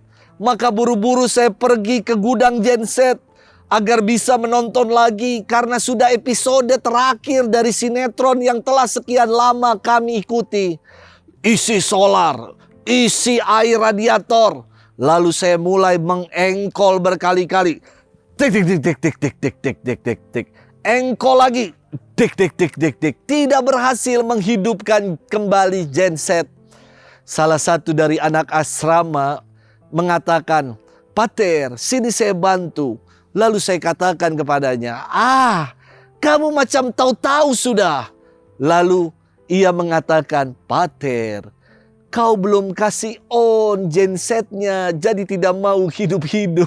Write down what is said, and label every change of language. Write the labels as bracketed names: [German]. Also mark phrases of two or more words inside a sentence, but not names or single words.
[Indonesian] Maka buru-buru saya pergi ke gudang genset agar bisa menonton lagi, karena sudah episode terakhir dari sinetron yang telah sekian lama kami ikuti. Isi solar, isi air radiator. Lalu saya mulai mengengkol berkali-kali. Tik tik tik tik tik tik tik tik tik tik tik. Engkol lagi. Tik tik tik tik tik. Tidak berhasil menghidupkan kembali genset. Salah satu dari anak asrama mengatakan, "Pater, sini saya bantu." Lalu saya katakan kepadanya, "Kamu macam tahu-tahu sudah." Lalu ia mengatakan, "Pater, kau belum kasih on gensetnya, jadi tidak mau hidup-hidup."